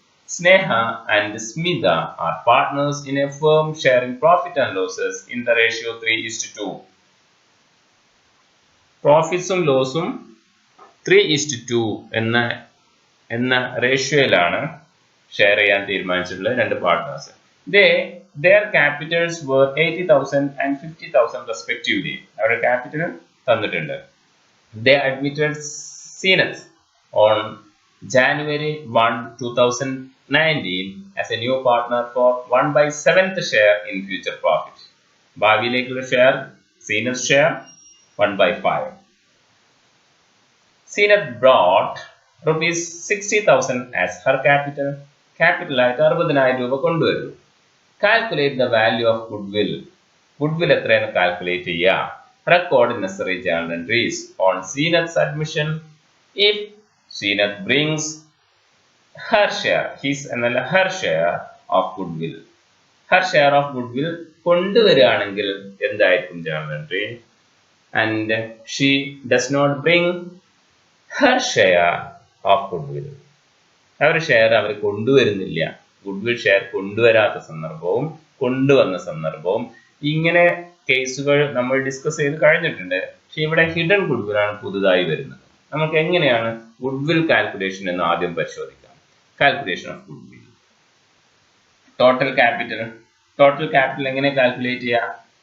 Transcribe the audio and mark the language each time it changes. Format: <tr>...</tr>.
<en>Sneha and Smitha are partners in a firm sharing profit and losses in the ratio 3:2.</en> <ml>പ്രോഫിറ്റ്സും ലോസും 3:2 എന്ന റേഷ്യോയിലാണ് share ചെയ്യാൻ തീരുമാനിച്ചിട്ടുള്ള രണ്ട് partners.</ml> <en>Their capitals were 80,000 and 50,000 respectively.</en> <ml>അവരുടെ capital തന്നിട്ടുണ്ട്.</ml> <en>They admitted Zenith on January 1, 2019 as a new partner for 1/7th share in future profit.</en> <ml>ഭാവിയിലേക്കുള്ള share Zenith share 1/5.</ml> <en>Zenith brought rupees 60,000 as her capital.</en> <ml>ക്യാപിറ്റലായിട്ട് 60,000 രൂപ കൊണ്ടുവരുന്നു.</ml> <en>Calculate the value of goodwill.</en> <ml>Goodwill എത്രയാണ് calculate ചെയ്യുക?</ml> <en>Record necessary journal entries on Zenith's admission. If Zenith brings her share, his എന്നല്ല her share of goodwill. her share of goodwill</en> <ml>കൊണ്ടുവരികയാണെങ്കിൽ എന്തായിരിക്കും journal entry?</ml> <en>And she does not bring her share of goodwill.</en> <ml>അവരുടെ share അവർ കൊണ്ടുവരുന്നില്ല. Goodwill share കൊണ്ടുവരാത്ത സന്ദർഭവും കൊണ്ടുവന്ന സന്ദർഭവും ഇങ്ങനെ കേസുകൾ നമ്മൾ discuss ചെയ്ത് കഴിഞ്ഞിട്ടുണ്ട്. പക്ഷെ ഇവിടെ ഹിഡൻ ഗുഡ്വിൽ ആണ് പുതുതായി വരുന്നത്. നമുക്ക് എങ്ങനെയാണ് ഗുഡ്വിൽ കാൽക്കുലേഷൻ എന്ന് ആദ്യം പരിശോധിക്കാം.</ml> <en>Calculation of goodwill.</en> <ml>Total capital എങ്ങനെ കാൽക്കുലേറ്റ് ചെയ്യാം?</ml>